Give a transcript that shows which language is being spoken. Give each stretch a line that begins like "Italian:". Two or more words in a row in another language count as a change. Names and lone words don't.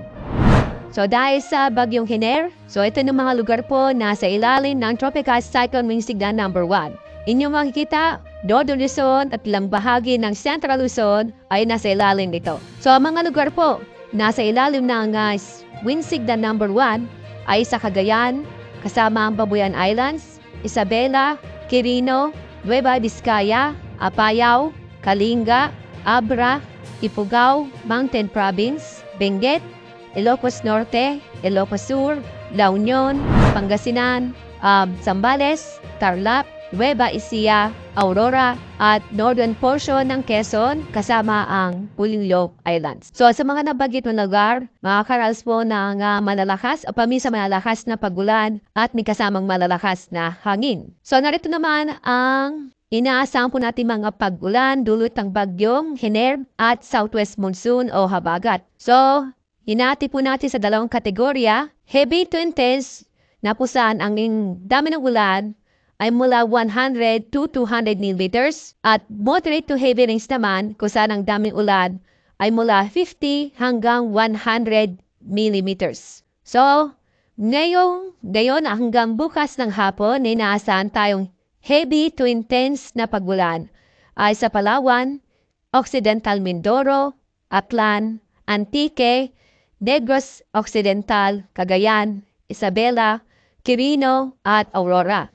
Filipino: So dahil sa bagyong Hener, so ito ng mga lugar po na sa ilalim ng
English: Tropical Cyclone Wing Signal number 1.
Filipino: Inyong makikita, Northern Luzon at ilang bahagi ng Central Luzon ay nasa ilalim nito. So ang mga lugar po nasa ilalim ng
English: Wind Signal number 1
Filipino: ay sa Cagayan, kasama ang Babuyan Islands, Isabela, Quirino, Nueva Vizcaya, Apayao, Kalinga, Abra, Ifugao, Mountain Province, Benguet, Ilocos Norte, Ilocos Sur, La Union, Pangasinan, Zambales, Tarlac, Nueva Ecija, Aurora, at
English: northern portion
Filipino: ng Quezon kasama ang Pulilio Islands. So sa mga nabanggit na lugar, makakaranas po ng malalakas o paminsan malalakas na pagulan at may kasamang malalakas na hangin. So narito naman ang inaasahan po natin mga pagulan dulot ng bagyong Hener at
English: southwest monsoon
Filipino: o habagat. So hinati po natin sa dalawang kategorya,
English: heavy to intense
Filipino: na po saan ang dami ng ulan ay mula
English: 100 to 200 millimeters
Filipino: at
English: moderate to heavy rains
Filipino: naman kung saan ang daming ulan ay mula 50 hanggang 100 millimeters. So, Ngayon hanggang bukas ng hapon, inaasahan tayong
English: heavy to intense
Filipino: na pagulan ay sa Palawan, Occidental Mindoro, Aklan, Antique, Negros Occidental, Cagayan, Isabela, Quirino at Aurora.